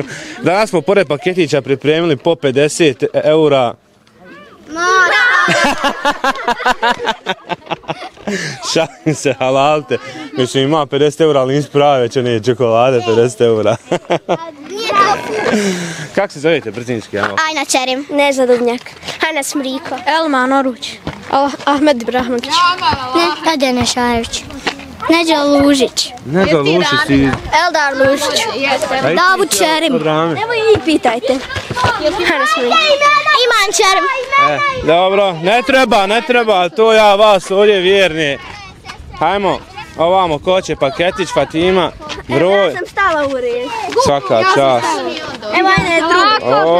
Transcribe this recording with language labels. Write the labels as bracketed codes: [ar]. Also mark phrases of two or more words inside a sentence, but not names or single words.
[bs] Danas smo pored paketića pripremili po 50 eura. Šalim se, halalte. Mislim ima 50 eura, ali nisi prave već one čokolade 50 eura. Kako se zovete brzinski? Ajna Čerim, Neža Dubnjak, Hana Smriko, Elman Oruć, Ahmed Ibrahimović, Adjana Šarević, Neđa Lužić. Neđa Lužić ti... Eldar Lužić. Davud Čerim. Evo i vi pitajte. Hana Smriko. Iman Čerim. Dobro, ne treba, to ja vas ovdje vjerni. Hajmo, ovamo ko će paketić, Fatima, broj. Ja sam stala u red. Svaka čast. Evo je drugi.